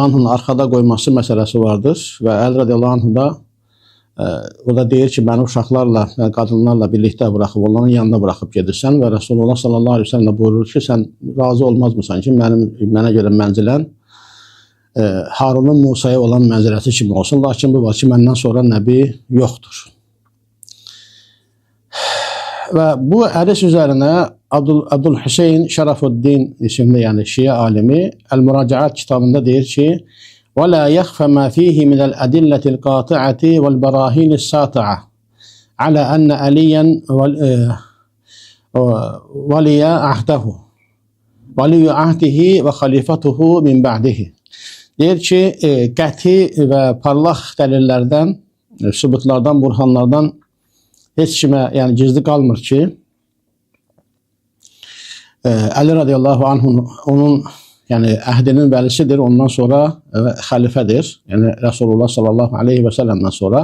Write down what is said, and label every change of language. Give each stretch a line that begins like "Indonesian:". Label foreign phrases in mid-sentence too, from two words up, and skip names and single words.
Azerbaijani: anh'ın arxada qoyması məsələsi vardır və Əli
Arabic: رضي الله عنه
Azerbaijani: da orada deyir ki, məni uşaqlarla, qadınlarla birlikdə buraxıb, onların yanında buraxıb gedirsən və Resulullah
Arabic: صلى الله عليه وسلم
Azerbaijani: buyurur ki, sən razı olmazmısan ki, mənə görə mənzilən Harunun Musa'ya olan mənziləsi kimi olsun, lakin bu var ki, məndən sonra nəbi yoxdur. Və bu hədis üzərinə Abdülhüseyn Şərafuddin isimli, yəni Şiə alimi El-Müracaat kitabında deyir ki,
Arabic: وَلَا يَخْفَ مَا فِيهِ مِنَ الْأَدِلَّةِ الْقَاطِعَةِ وَالْبَرَاهِينِ السَّاطِعَةِ عَلَى أَنَّ عَلِيًّا وَلِيَ عَهْدِهِ وَخَلِفَتُهُ مِنْ بَعْدِهِ.
Azerbaijani: Deyir ki, qəti və parlaq dəlillərdən, sübutlardan, burhanlardan heç kimə yəni gizli qalmır ki, Əli
Arabic: رضي الله عنه
Azerbaijani: onun yəni əhdinin vəlisidir, ondan sonra xəlifədir, yəni Resulullah
Arabic: صلى الله عليه وسلم
Azerbaijani: sonra.